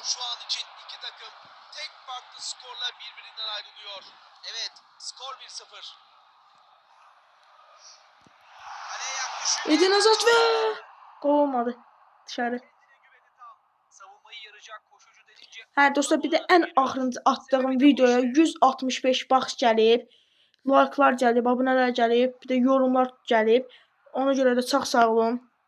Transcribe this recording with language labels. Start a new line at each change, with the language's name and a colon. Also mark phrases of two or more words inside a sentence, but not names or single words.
Turkish: Şu an için iki takım tek farklı skorla birbirinden ayrılıyor. Evet, skor 1-0. Kaleye yaklaşıyor. Eden Hazard ve gol olmadı. Dışarı. Kendine güveni tam. Savunmayı yarayacak koşucu denince...
Azerbaijani: Hə dostlar, bir də ən axırıncı atdığım videoya 165 bax gəlib. Like'lar gəlib, abunələr gəlib, bir də yorumlar gəlib. Ona görə də çox sağ olun.